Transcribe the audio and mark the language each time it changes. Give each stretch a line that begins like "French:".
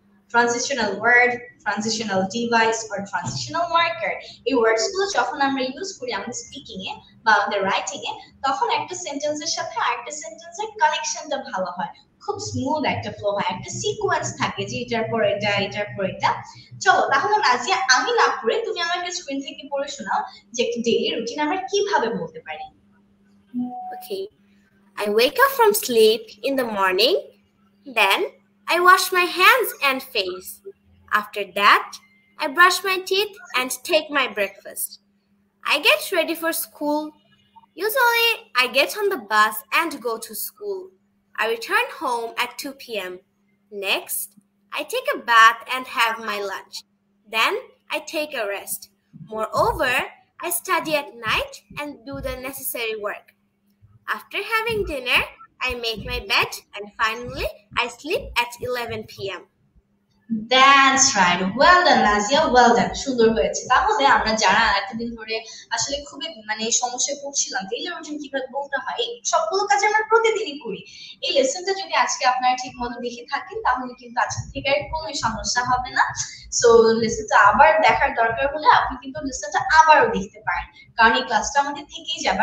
Bangla: Transitional word, transitional device or transitional marker, এই ওয়ার্ডস গুলো যখন আমরা ইউজ করি আমাদের স্পিকিং এ বা আমাদের রাইটিং এ, তখন একটা সেন্টেন্সের সাথে আরেকটা সেন্টেন্সের কানেকশনটা ভালো হয়, খুব স্মুথ একটা ফ্লো হয়, একটা সিকোয়েন্স থাকে যে এটার পর এটা, এটার পর এটা। চলো তাহলে নাজিয়া আমি না পড়ে তুমি আমাকে স্ক্রিন থেকে পড়ে শোনাও যে একটা ডেইলি রুটিন আমরা কিভাবে বলতে পারি।
English: Okay. I wake up from sleep in the morning, then I wash my hands and face. After that, I brush my teeth and take my breakfast. I get ready for school. Usually, I get on the bus and go to school. I return home at 2 p.m. Next, I take a bath and have my lunch. Then, I take a rest. Moreover, I study at night and do the necessary work. After having dinner, I make my bed and finally, I sleep at 11 p.m. That's right. Well done, Nazia. Well done.
Bangla: সুন্দর হয়েছে। তাহলে আমরা যারা এতদিন ধরে আসলে খুবই সমস্যায় পড়ছিলাম ডেইলি রুটিন কিভাবে বলতে হয়, এই সবগুলো কাজ আমরা প্রতিদিনই করি। এই লেসনটা যদি আজকে আপনারা ঠিক মতো দেখে থাকেন তাহলে কিন্তু আজকে থেকে আর কোনো সমস্যা হবে না। সো লেসনটা আবার দেখার দরকার হলে আপনি কিন্তু লেসনটা আবারও দেখতে পারেন, কারণ এই ক্লাসটা আমাদের থেকেই যাবে।